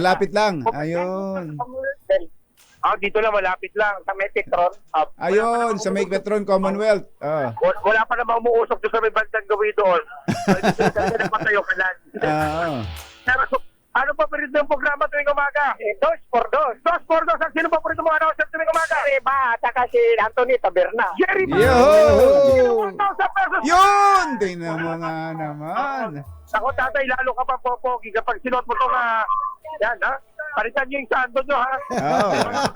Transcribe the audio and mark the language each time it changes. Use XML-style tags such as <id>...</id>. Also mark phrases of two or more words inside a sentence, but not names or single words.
<tl>Malapit lang. Ayun. Dito lang, malapit lang. Sa may Petron. Ayun, sa may Petron Commonwealth. Wala pa naman umuusok doon sa may bandang gawin doon. Kasi napatayo ka lang. Ano pa paborito yung programa tuwing umaga? Dos por Dos. Ang sino paborito mo announcer tuwing umaga? Iba, at saka si Anthony Taberna. Jerry Ba! Yo! Yun! Tingnan mo nga naman. Ako, tatay, lalo ka pa popogi kapag sinuot mo ito yan, ha? Palitan niyo yung sando nyo, ha?</tl>